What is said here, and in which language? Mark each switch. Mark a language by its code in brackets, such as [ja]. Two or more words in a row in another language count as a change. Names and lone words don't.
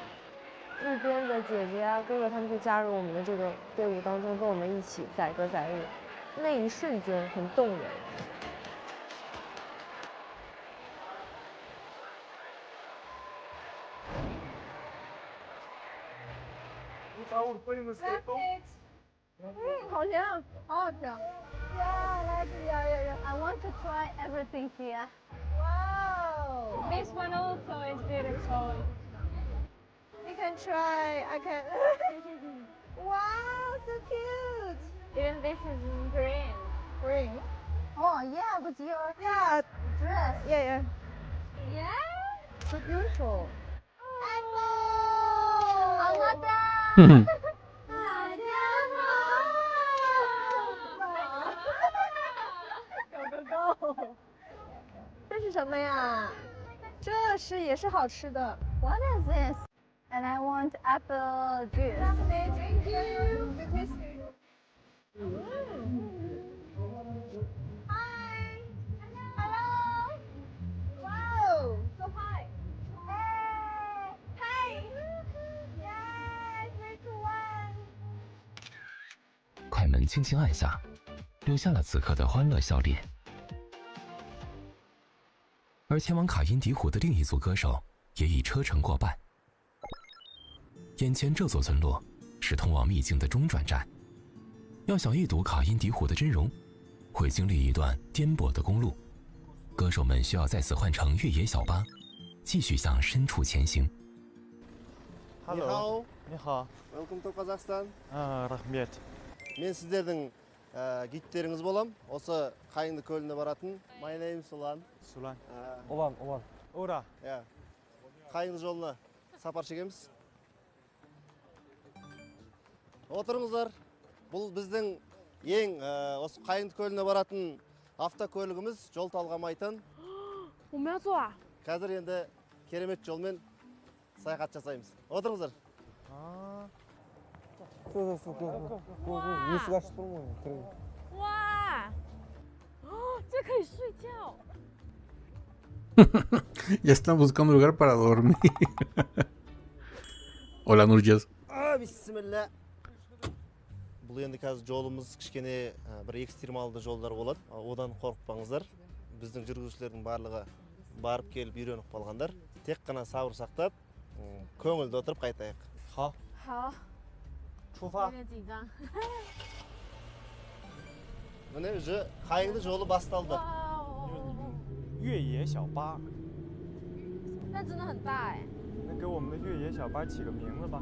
[zh] 路边的姐姐啊、哥哥他们就加入我们的这个队伍当中，跟我们一起载歌载舞，那一瞬间很动人。好香，好好吃。 [en] Yeah, I want to try everything here. Wow. This one also is beautiful. You can try. I can. Wow, so cute. Even this is green. Green. Oh yeah, but your dress. Yeah. Yeah. So beautiful. Hmm. [zh] 这是什么呀？这是也是好吃的。 [en] What is this? And I want apple juice. Thank you. Hi. Hello. Wow. So high. Hey. Yes, which one? [zh] 快门轻轻按下，留下了此刻的欢乐笑脸。而前往卡因迪湖的另一组歌手也已车程过半。眼前这座村落是通往秘境的中转站，要想一睹卡因迪湖的真容，会经历一段颠簸的公路。歌手们需要在此换乘越野小巴，继续向深处前行。 Hello， 你好。 [en] Welcome to Kazakhstan. [kk] Рахмет. Мен сіздердің гидтеріңіз болам. Осы Қайыңды көліне баратын. [en] My name is Ulan. Sulan. Ulan. [kk] Ура. [en] Yeah. [kk] Қайыңды жолына сапар шегеміз. Отырыңыздар. Бұл біздің ең осы Қайыңды көліне баратын автокөлігіміз, жол талғамайтын. [zh] 我们要坐啊？ [kk] Қазір енді керемет жолмен саяхат жасаймыз. Отырыңыздар. [zh] 哇！这可以睡觉。 [es] Ya están buscando lugar para dormir. Hola Nurjas. [kk] Бисмилля. Бұл енді қазір жолымыз кішкене бір экстремалды жолдар болады. Одан қорықпаңыздар. Біздің жүргізушілердің барлығы барып келіп үйреніп қалғандар. Тек қана сабыр сақтап, көңілді отырып қайтайық. [zh] 好，好，出发。有点紧张。 [kk] Міне уже Қайыңды жолы басталды. [zh] 越野小巴，但真的很大哎。那给我们的越野小巴起个名字吧。